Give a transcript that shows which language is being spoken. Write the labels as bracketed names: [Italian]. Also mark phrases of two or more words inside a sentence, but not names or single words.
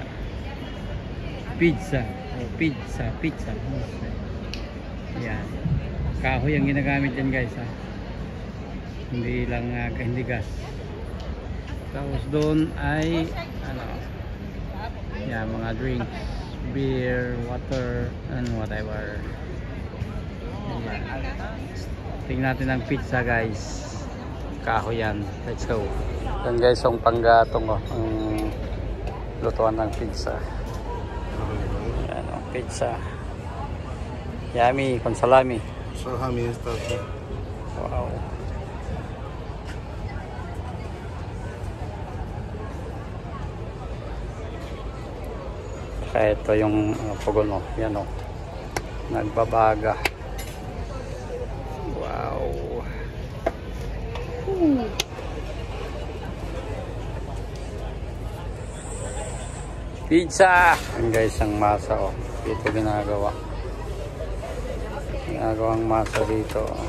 [Filipino] Pizza. Ayan. Kahoy ang ginagamit dyan guys ha. Hindi lang hindi gas. Tapos doon ay ano, yan, mga [English] drinks, beer, water, and whatever. [Filipino] Ayan. Tingnan natin ang pizza guys. Kahoy yan. [English] Let's go. [Filipino] Yan guys ang panggatong ang lutuan ng pizza. Yan o, pizza. Yummy, [Spanish] con salami. Salami esta. [Filipino] Wow. Kaya ito yung pugon mo. Yan o. Nagbabaga. Wow. Pizza! Yan guys ang masa o. Dito ginagawa. Ginagawang masa dito.